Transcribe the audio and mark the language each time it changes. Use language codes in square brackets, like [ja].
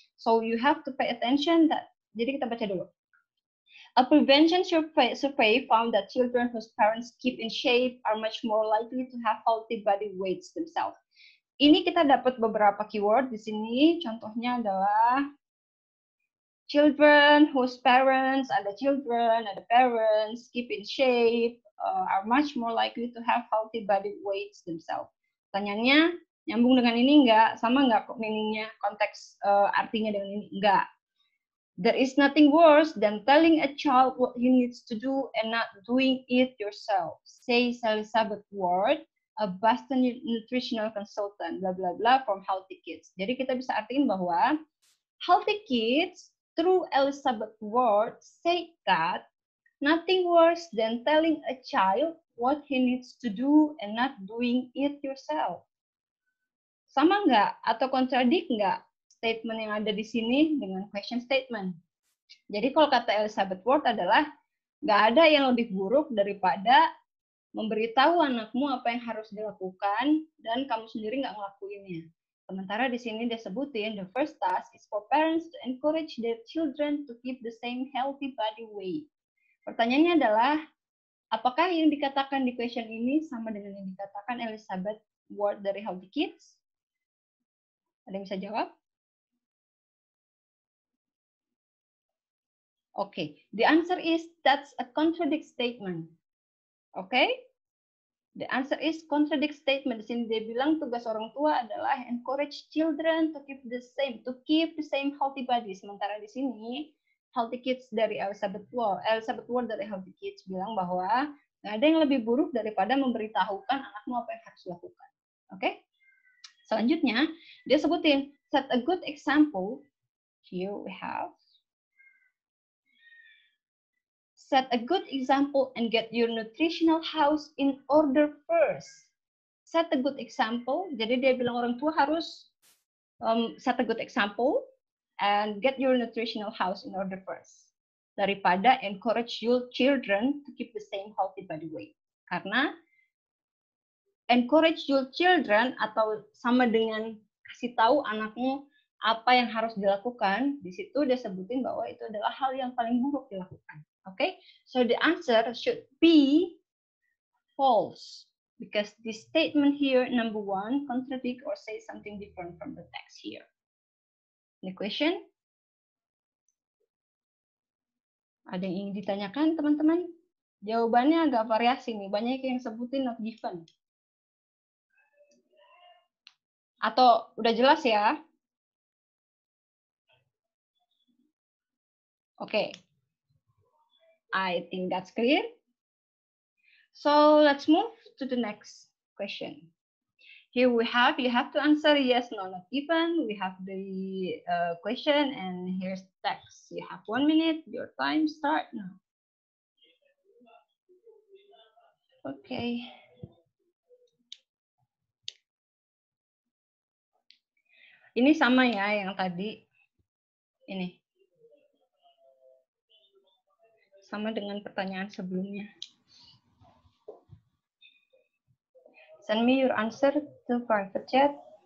[en] So you have to pay attention that. [id] Jadi kita baca dulu. [en] A prevention survey found that children whose parents keep in shape are much more likely to have healthy body weights themselves. [id] Ini kita dapat beberapa keyword di sini. Contohnya adalah [en] children whose parents, ada parents, keep in shape, are much more likely to have healthy body weights themselves. [id] Pertanyaannya, nyambung dengan ini enggak? Sama enggak kok meaningnya, konteks artinya dengan ini? Enggak. [en] There is nothing worse than telling a child what he needs to do and not doing it yourself, says Elizabeth Ward, a Boston nutritional consultant, bla bla bla, from Healthy Kids. [id] Jadi kita bisa artiin bahwa [en] Healthy Kids, through Elizabeth Ward, say that nothing worse than telling a child what he needs to do and not doing it yourself. [id] Sama nggak? Atau kontradik nggak statement yang ada di sini dengan question statement? Jadi kalau kata Elizabeth Ward adalah nggak ada yang lebih buruk daripada memberitahu anakmu apa yang harus dilakukan dan kamu sendiri nggak ngelakuinnya. Sementara di sini dia sebutin [en] the first task is for parents to encourage their children to keep the same healthy body weight. [id] Pertanyaannya adalah, apakah yang dikatakan di question ini sama dengan yang dikatakan Elizabeth Ward dari Healthy Kids? Ada yang bisa jawab? [en] Okay, the answer is that's a contradict statement. Okay, the answer is contradict statement. [id] Di sini dia bilang tugas orang tua adalah [en] encourage children to keep the same healthy body. [id] Sementara di sini Healthy Kids dari Elizabeth Ward dari Healthy Kids bilang bahwa nggak ada yang lebih buruk daripada memberitahukan anakmu apa yang harus dilakukan. Oke, selanjutnya dia sebutin [en] set a good example. Here we have set a good example and get your nutritional house in order first. Set a good example. [id] Jadi dia bilang orang tua harus [en] set a good example and get your nutritional house in order first. Daripada encourage your children to keep the same healthy body weight. [id] Karena [en] encourage your children [id] atau sama dengan kasih tahu anakmu apa yang harus dilakukan, di situ dia sebutin bahwa itu adalah hal yang paling buruk dilakukan. [en] Okay, so the answer should be false because this statement here, number one, contradict or say something different from the text here. Any question? [id] Ada yang ingin ditanyakan, teman-teman? Jawabannya agak variasi nih, banyak yang sebutin not given. Atau udah jelas ya? [en] Okay. I think that's clear. So let's move to the next question. Here we have, you have to answer yes, no, not given. We have the question and here's text. You have 1 minute, your time start now. Okay. [id] Ini sama ya yang tadi. Ini. Sama dengan pertanyaan sebelumnya. [en] Send me your answer to private chat.